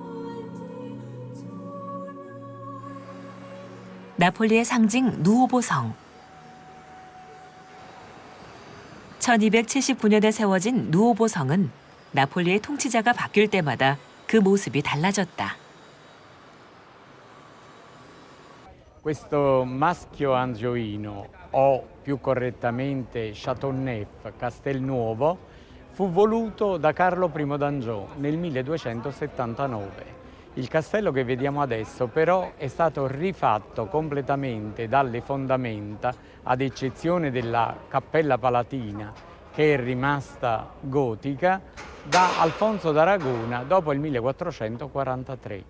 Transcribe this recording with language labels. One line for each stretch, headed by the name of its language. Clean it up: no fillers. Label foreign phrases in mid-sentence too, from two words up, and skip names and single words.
Korean: 나폴리의 상징 누오보성. 1279년에 세워진 누오보성은 나폴리의 통치자가 바뀔 때마다 그 모습이 달라졌다.
Italian: Questo maschio angioino, o più correttamente Châteauneuf, Castelnuovo, fu voluto da Carlo I d'Anjou nel 1279. Il castello che vediamo adesso però è stato rifatto completamente dalle fondamenta, ad eccezione della cappella palatina che è rimasta gotica, da Alfonso d'Aragona dopo il 1443.